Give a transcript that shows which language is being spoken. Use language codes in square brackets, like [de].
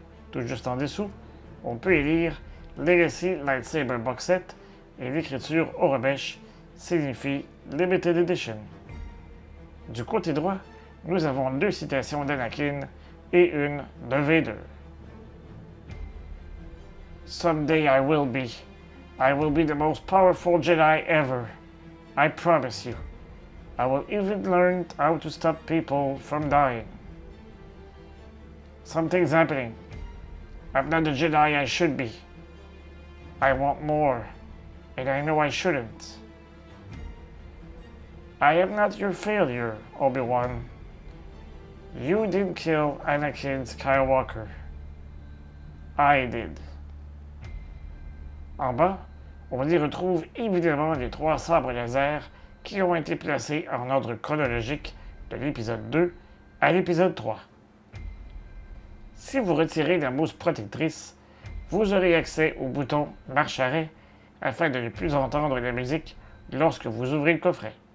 [fr] Tout juste en dessous, on peut y lire Legacy Lightsaber Box Set et l'écriture Aurebesh signifie Limited Edition. Du côté droit, nous avons 2 citations d'Anakin et une de Vader. [en] Someday I will be. I will be the most powerful Jedi ever. I promise you. I will even learn how to stop people from dying. Something's happening. I'm not the Jedi I should be. I want more, and I know I shouldn't. I am not your failure, Obi-Wan. You didn't kill Anakin Skywalker. I did. [fr] En bas, on y retrouve évidemment les 3 sabres laser qui ont été placés en ordre chronologique de l'épisode 2 à l'épisode 3. Si vous retirez la mousse protectrice, vous aurez accès au bouton marche arrêt afin de ne plus entendre la musique lorsque vous ouvrez le coffret.